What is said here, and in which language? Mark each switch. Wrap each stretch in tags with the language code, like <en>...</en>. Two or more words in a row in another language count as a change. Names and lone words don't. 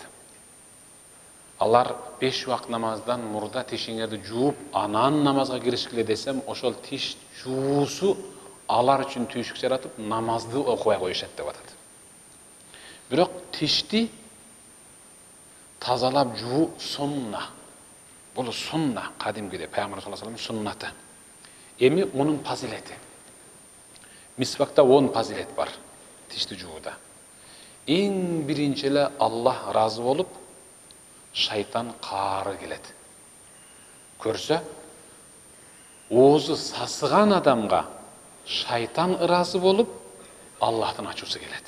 <ky>Алар 5 вакыт намаздан мурда тишиңерди жууп, анан намазга киришкиле десем, ошол тиш жуусу алар үчүн түйшүк жаратып, намазды окубай коюшат деп атат. Бирок тишти тазалап жуу сунна. Бул сунна, кадимгиде Пайгамбар</ky> <ar>صلى الله عليه وسلم</ar> <ky>суннаты. Эми мунун фазилети. Мисвакта 10 фазилет бар тишти жууда. Эң биринчи эле Аллах разы болуп, шайтан каары келет. Көрсө, оозу сасыган адамга шайтан ыраазы болуп, Аллахтын ачуусу келет.</ky>